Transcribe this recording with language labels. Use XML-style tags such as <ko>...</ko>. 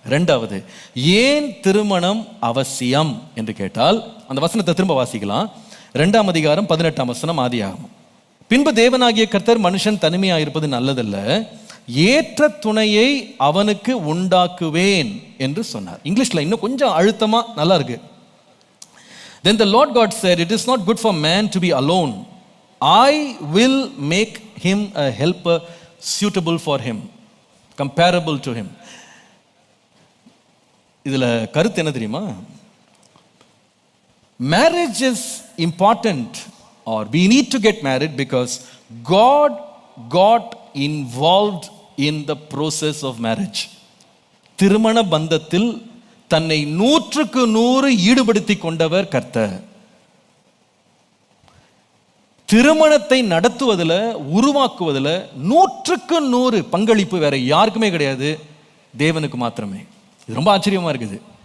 <ta>ரெண்டாவது, ஏன் திருமணம் அவசியம் என்று கேட்டால் அந்த வசனத்தை திரும்ப வாசிக்கலாம். 2ஆம் அதிகாரம் 18ஆம் வசனம் ஆதியாகமம். பின்பு தேவனாகிய கர்த்தர் மனுஷன் தனிமையாயிருப்பது நல்லதல்ல, ஏற்ற துணையை அவனுக்கு உண்டாக்குவேன் என்று சொன்னார். இங்கிலீஷ்ல இன்னும் கொஞ்சம் அழுத்தமா நல்லா இருக்கு.</ta> <en>Then the Lord God said, it is not good for man to be alone. I will make him a helper suitable for him, comparable to him.</en> <ta>இதுல கருத்து என்ன தெரியுமா?</ta> <en>Marriage is important, or we need to get married because God got involved in the process of marriage.</en> <ta>திருமண பந்தத்தில் தன்னை 100க்கு 100 ஈடுபடுத்தி கொண்டவர் கர்த்தர். திருமணத்தை நடத்துவதில், உருவாக்குவதில் 100க்கு 100 பங்களிப்பு வேற யாருக்குமே கிடையாது, தேவனுக்கு மாத்திரமே. இது ரொம்ப ஆச்சரியமா இருக்குது.</ta>